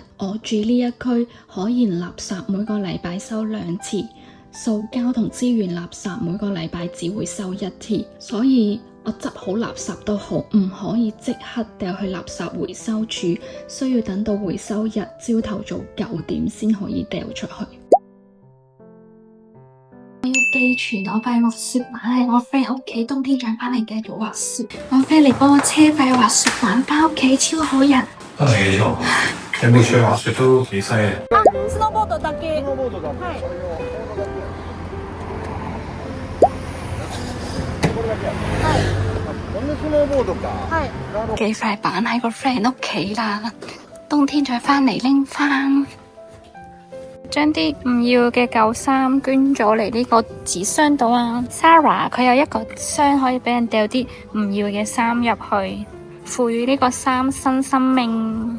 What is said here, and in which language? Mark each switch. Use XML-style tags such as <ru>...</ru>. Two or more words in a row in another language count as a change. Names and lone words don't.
<yue>我住呢一區，可燃垃圾每個禮拜收2次，塑膠同資源垃圾每個禮拜只會收1次，所以我執好垃圾都好，唔可以即刻掉去垃圾回收處，需要等到回收日朝頭早9點先可以掉出去。我要寄存我塊滑雪板喺我 friend 屋企，冬天再返嚟繼續滑雪。我 friend 嚟幫我車塊滑雪板返屋企，超好人。翻嚟幾多？有冇吹滑雪都幾犀利。</yue> <ja>スノーボードだけ。はい。咁スノーボードか。はい。</ja> <yue>寄塊板喺個 friend 屋企啦，冬天再返嚟拎返。將啲唔要嘅舊衫捐咗嚟呢個紙箱度啊 ！Sarah 佢有一個箱可以俾人掉啲唔要嘅衫入去，賦予呢個衫新生命。</yue>